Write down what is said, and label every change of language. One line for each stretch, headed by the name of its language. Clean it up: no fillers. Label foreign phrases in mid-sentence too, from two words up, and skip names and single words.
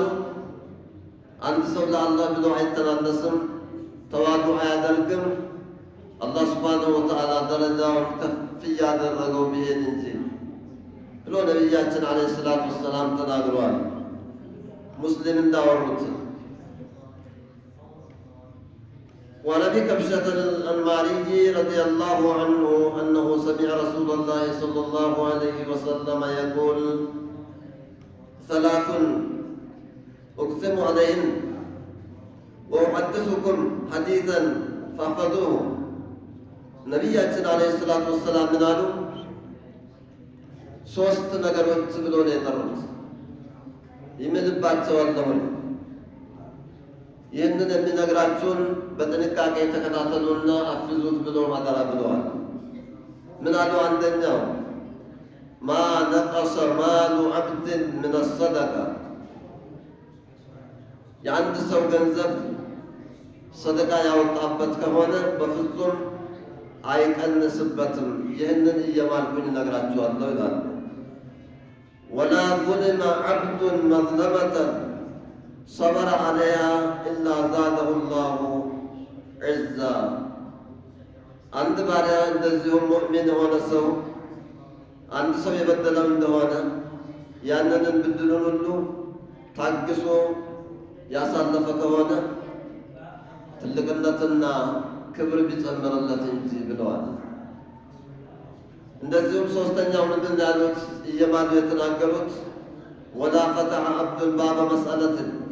Amharic: አንድ ሰው ለአላህ ብሎ አይተናነስም፣ ተዋዱ አያደርግም፣ አላህ
Arabic: سبحانه وتعالى
Amharic: ደረጃውን ከፍ እያደረገው ቢሄድ እንጂ ብሎ ነቢያችን
Arabic: عليه الصلاة والسلام
Amharic: ተናግረዋል። ሙስሊም እንዳወሩት
Arabic: وعن ابي كبشة الأنماري رضي الله عنه أنه سمع رسول الله صلى الله عليه وسلم يقول ثلاث أقسم عليهن وأحدثكم حديثا فاحفظوه ነቢያችን عليه الصلاة والسلام
Amharic: ምን አሉ? ሶስት ነገሮች ብሎ ነው የጠሩት። ይምልባቸዋለሁኝ ይህንን የሚነግራችሁን በጥንቃቄ ተከታተሉና አፍዙት ብሎ አደራ ብለዋል። ምን አሉ?
Arabic: አንደኛው ما نقص مال عبد من صدقة
Amharic: የአንድ ሰው ገንዘብ ሰደቃ ያወጣበት ከሆነ በፍጹም አይቀንስበትም። ይህንን እየማልኩኝ እነግራችኋለሁ ይላሉ። ወላ
Arabic: ظلم عبد مظلمة صبر عليها إلا زاده الله عزا
Amharic: አንድ ባሪያ እንደዚሁም ሙእሚን የሆነ ሰው አንድ ሰው የበደለው እንደሆነ ያንንን ብድሉን ሁሉ ታግሶ ያሳለፈ ከሆነ ትልቅነትና ክብር ቢጨምርለት እንጂ ብለዋል። እንደዚሁም ሶስተኛው ምንድን ያሉት እየማሉ የተናገሩት
Arabic: ولا فتح عبد باب مسألة